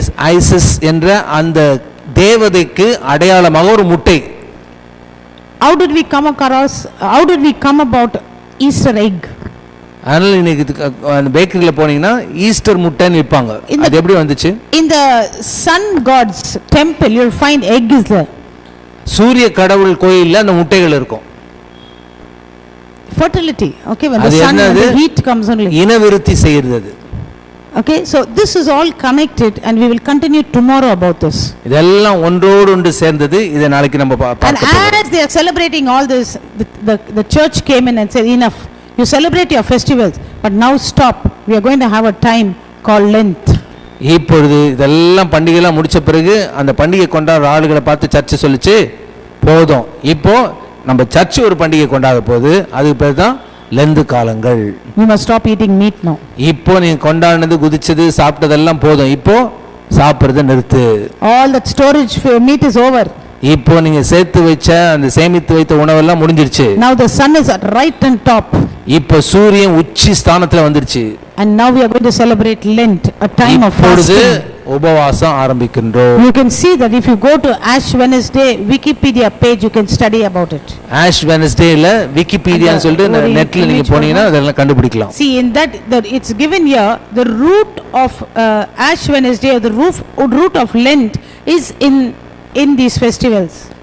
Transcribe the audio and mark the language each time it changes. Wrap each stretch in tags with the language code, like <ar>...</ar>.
<ta>ISIS என்ற அந்த தேவதைக்கு அடையாளமாக ஒரு முட்டை.</ta> <en>How did we come about Easter egg?</en> <ta>அதனால இன்னைக்கு அந்த பேக்கரியில் போனீங்கன்னா ஈஸ்டர் முட்டைன்னு விற்பாங்க. அது எப்படி வந்துச்சு?</ta> <en>In the sun god's temple you'll find egg is there.</en> <ta>சூரிய கடவுள் கோயில்ல அந்த முட்டைகள் இருக்கும்.</ta> <en>Fertility, okay, when the sun and the heat comes only.</en> <ta>இனவிருத்தி செய்கிறது.</ta> <en>Okay, so this is all connected and we will continue tomorrow about this.</en> <ta>இதெல்லாம் ஒன்றோடு ஒன்று சேர்ந்தது. இதை நாளைக்கு நம்ம</ta> <en>And</en> <ta>பார்க்க போறோம்.</ta> <en>as they are celebrating all this, the church came in and said, enough, you celebrate your festivals, but now stop, we are going to have a time called Lent.</en> <ta>இப்பொழுது இதெல்லாம் பண்டிகைலாம் முடிச்ச பிறகு அந்த பண்டிகை கொண்டாடுற ஆளுகளை பார்த்து சர்ச்சை சொல்லிச்சு, போதும், இப்போ நம்ம சர்ச் ஒரு பண்டிகை கொண்டாட போகுது, அதுக்கு பேர் தான் லெந்து காலங்கள்.</ta> <en>You must stop eating meat now.</en> <ta>இப்போ நீ கொண்டாடினது குதிச்சது சாப்பிட்டதெல்லாம் போதும், இப்போ சாப்பிடுறத நிறுத்து.</ta> <en>All that storage meat is over.</en> <ta>இப்போ நீங்க சேர்த்து வச்ச அந்த சேமித்து வைத்த உணவெல்லாம் முடிஞ்சிருச்சு.</ta> <en>Now the sun is at right and top.</en> <ta>இப்போ சூரியன் உச்சி ஸ்தானத்துல வந்துருச்சு.</ta> <en>And now we are going to celebrate Lent, a time of fasting.</en> <ta>உபவாசம் ஆரம்பிக்கின்றோம்.</ta> <en>You can see that if you go to Ash Wednesday Wikipedia page, you can study about it.</en> <ta>Ash வெட்னஸ்டேல விக்கிபீடியான்னு சொல்லிட்டு நெட்ல நீங்க போனீங்கன்னா அதெல்லாம் கண்டுபிடிக்கலாம்.</ta> <en>See in that it's given here the root of Ash Wednesday, or the root of Lent is in these festivals.</en>